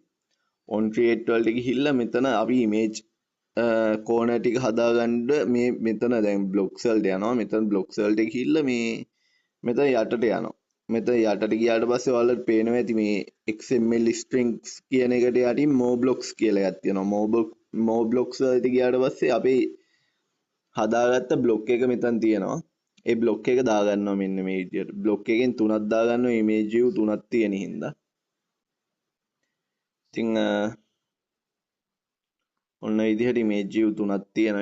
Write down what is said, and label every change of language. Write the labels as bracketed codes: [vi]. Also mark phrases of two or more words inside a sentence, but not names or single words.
[en] on create [si] වලට ගිහිල්ලා මෙතන අපි [en] image corner [si] ටික හදාගන්න මේ මෙතන දැන් blocks වලට යනවා. මෙතන blocks වලට ගිහිල්ලා මේ මෙතන යටට යනවා. මෙතන යටට ගියාට පස්සේ ඔයාලට පේනවා ඇති මේ [en] XML strings [si] කියන එකට යටින් [en] more blocks [si] කියලා එකක් තියෙනවා. [en] more blocks [si] වලට ගියාට පස්සේ අපි හදාගත්ත බ්ලොක් එක මෙතන තියෙනවා. ඒ බ්ලොක් එක දාගන්නවා මෙන්න මේ විදියට. බ්ලොක් එකෙන් 3ක් දාගන්නවා [en] image view [si] 3ක් තියෙන හින්දා. ඉතින් ඔන්න විදිහට [en] image view [si] 3ක් තියෙනවා.